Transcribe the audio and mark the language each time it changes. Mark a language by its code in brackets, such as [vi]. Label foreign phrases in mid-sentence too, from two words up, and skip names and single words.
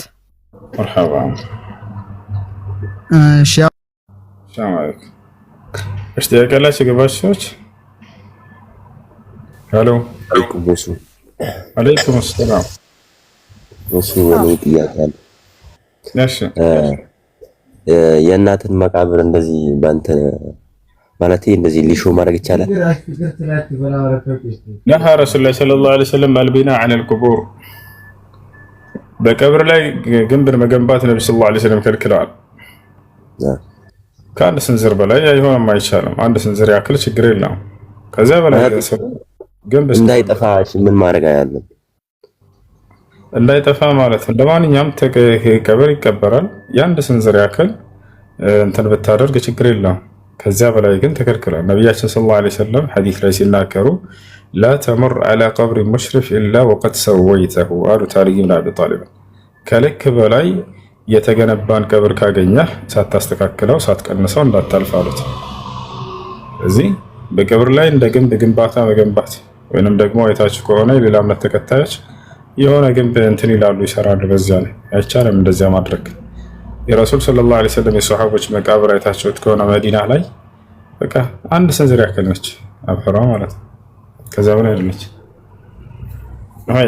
[am] መርሐባ [ar] سلام عليكم [am] እሺ ያቀላችሁ ገባችሁት ሄሎ [ar] عليكم سلام [am] እሺ ወኔ ጥያቄ አለ እሺ የእናትን መቃብር እንደዚህ ባንተ ማለት እንደዚህ ሊሾ ማድረግ ይቻላል? [ar] نهى رسول الله صلى الله عليه وسلم البناء عن القبور [am] በቀብር ላይ ግንብን መገንባት ነብዩ [ar] صلى الله عليه وسلم [am] ከልክለዋል። ከአንድ ስንዝር በላይ አይሆንም አይቻልም። አንድ ስንዝር ያክል ችግር የለውም። ከዛ በላይ ግንብ እንዳይጠፋ ምን ማድረግ አያለም? እንዳይጠፋ ማለት እንደማንኛውም ቀብር ይቀበራል። የአንድ ስንዝር ያክል እንትን ብታደርግ ችግር የለውም። ከዛ በላይ ግን ተከልክሏል። ነብያችን [ar] صلى الله عليه وسلم [am] ሐዲስ ላይ ሲናገሩ [ar] لا تمر على قبر مشرف الا وقد سويته [am] አሉ ታሪክ ኢብኑ አቢ ጣሊብ ከልክ በላይ የተገነባን ቀብር ካገኘህ ሳታስተካክለው ሳትቀንሰው እንዳታልፍ አሉት። እዚህ በቀብር ላይ እንደ ግንብ ግንባታ መገንባት ወይንም ደግሞ አይታችሁ ከሆነ ሌላ እምነት ተከታዮች የሆነ ግንብ እንትን ይላሉ ይሰራሉ። በዚያ ላይ አይቻልም እንደዚያ ማድረግ። የረሱል [ar] صلى الله عليه وسلم [am] የሷሃቦች መቃብር አይታችሁት ከሆነ መዲና ላይ በቃ አንድ ስንዝር ያክል ነች አፈሯ ማለት ነው። ከዛ በላይ አይደለች። አይ